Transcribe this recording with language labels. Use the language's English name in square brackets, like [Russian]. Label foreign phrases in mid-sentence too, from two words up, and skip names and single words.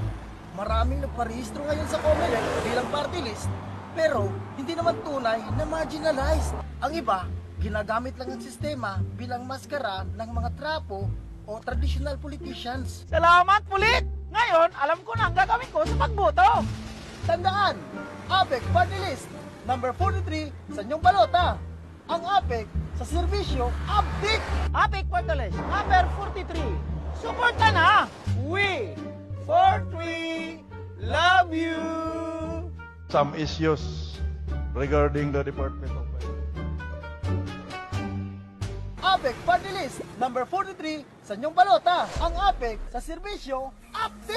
[Filipino] Maraming nagparehistro ngayon sa COMELEC bilang party list, pero hindi naman tunay na marginalized. Ang iba, ginagamit lang ang sistema bilang maskara ng mga trapo o [English] traditional politicians. [Filipino] Salamat, Pulit! Ngayon, alam ko na ang gagawin ko sa pagboto. Tandaan, APEC Party List, number 43 sa inyong balota. Ang APEC sa serbisyo, APEC! APEC Party List, number 43. Suporta na! [English] We, 43, love you! some issues regarding the Department of Finance. [Filipino] APEC Party List number 43 sa inyong balota. Ang APEC sa serbisyo, APEC!